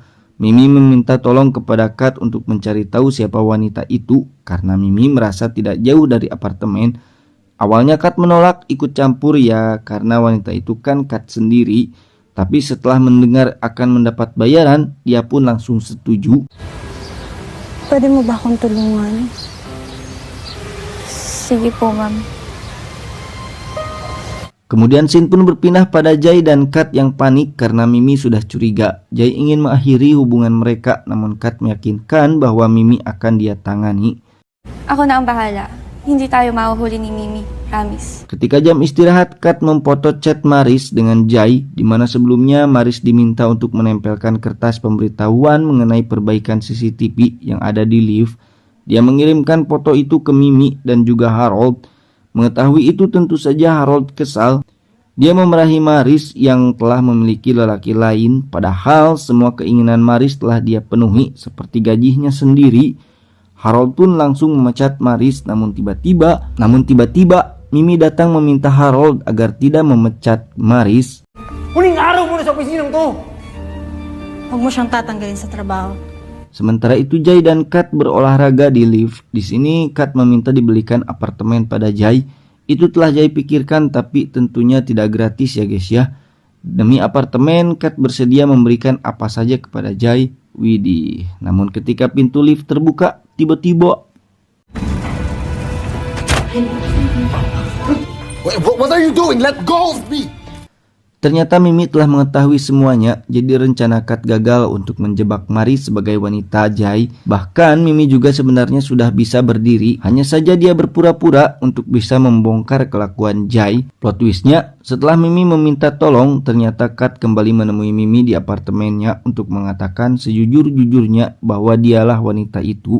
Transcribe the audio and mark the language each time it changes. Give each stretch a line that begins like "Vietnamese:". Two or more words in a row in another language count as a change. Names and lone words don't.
Indonesian: Mimi meminta tolong kepada Kat untuk mencari tahu siapa wanita itu karena Mimi merasa tidak jauh dari apartemen. Awalnya Kat menolak ikut campur ya karena wanita itu kan Kat sendiri. Tapi setelah mendengar akan mendapat bayaran, dia pun langsung setuju.
Filipino: Pwede mo ba akong tulungan? Sige po, ma'am.
Indonesian: Kemudian scene pun berpindah pada Jai dan Kat yang panik karena Mimi sudah curiga. Jai ingin mengakhiri hubungan mereka, namun Kat meyakinkan bahwa Mimi akan dia tangani.
Filipino: Ako na ang bahala. Hindi tayo mahuhuli ni Mimi. Promise.
Indonesian: Ketika jam istirahat, Kat memfoto chat Maris dengan Jai, di mana sebelumnya Maris diminta untuk menempelkan kertas pemberitahuan mengenai perbaikan CCTV yang ada di lift. Dia mengirimkan foto itu ke Mimi dan juga Harold. Mengetahui itu tentu saja Harold kesal. Dia memarahi Maris yang telah memiliki lelaki lain, padahal semua keinginan Maris telah dia penuhi seperti gajinya sendiri. Harold pun langsung memecat Maris, namun tiba-tiba Mimi datang meminta Harold agar tidak memecat Maris.
Filipino: Huling araw mo na sa opisinang to! Huwag mo siyang tatanggalin sa trabaho.
Indonesian: Sementara itu Jai dan Kat berolahraga di lift. Di sini Kat meminta dibelikan apartemen pada Jai. Itu telah Jai pikirkan, tapi tentunya tidak gratis ya guys ya. Demi apartemen, Kat bersedia memberikan apa saja kepada Jai. Widih. Namun ketika pintu lift terbuka, tiba-tiba
English: What are you doing? Let go of me!
Indonesian: ternyata Mimi telah mengetahui semuanya, jadi rencana Kat gagal untuk menjebak Maris sebagai wanita Jai. Bahkan Mimi juga sebenarnya sudah bisa berdiri, hanya saja dia berpura-pura untuk bisa membongkar kelakuan Jai.
English: Plot twistnya,
Indonesian: setelah Mimi meminta tolong, ternyata Kat kembali menemui Mimi di apartemennya untuk mengatakan sejujur-jujurnya bahwa dialah wanita itu.